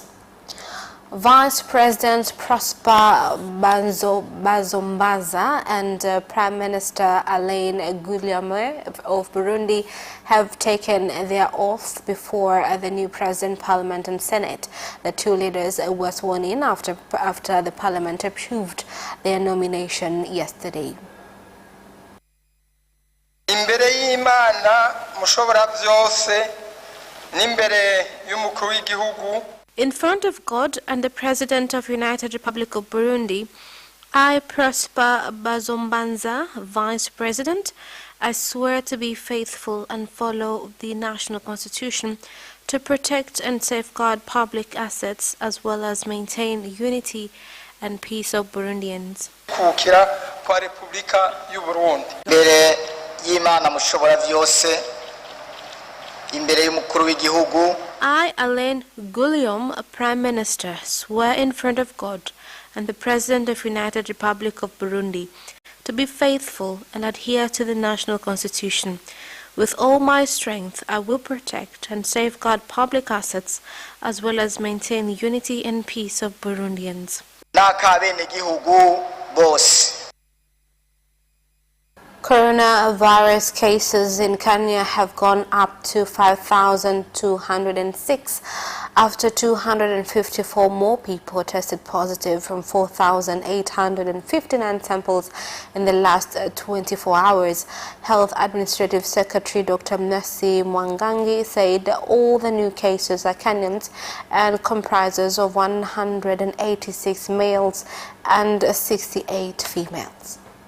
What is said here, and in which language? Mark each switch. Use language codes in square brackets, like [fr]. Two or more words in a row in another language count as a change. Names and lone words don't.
[en] Vice President Prosper Bazombaza and Prime Minister Alain Guillaume of Burundi have taken their oath before the new President, Parliament and Senate. The two leaders were sworn in after the Parliament approved their nomination yesterday. [rn] Imbere y'Imana mushobora byose n'imbere y'umukuru w'igihugu. [en] In front of God and the President of United Republic of Burundi, I, Prosper Bazombanza, Vice President, I swear to be faithful and follow the national constitution, to protect and safeguard public assets as well as maintain unity and peace of Burundians. [rn] Kukira kwa Republika y'u Burundi. Imbere y'Imana mushobora byose, imbere y'umukuru w'igihugu. [en] I, Alain Guillaume, Prime Minister, swear in front of God and the President of United Republic of Burundi to be faithful and adhere to the national constitution. With all my strength, I will protect and safeguard public assets as well as maintain unity and peace of Burundians. [rn] N'akabenegihugu bose. [en] Coronavirus cases in Kenya have gone up to 5,206 after 254 more people tested positive from 4,859 samples in the last 24 hours. Health Administrative Secretary Dr. Mercy Mwangangi said all the new cases are Kenyans and comprises of 186 males and 68 females.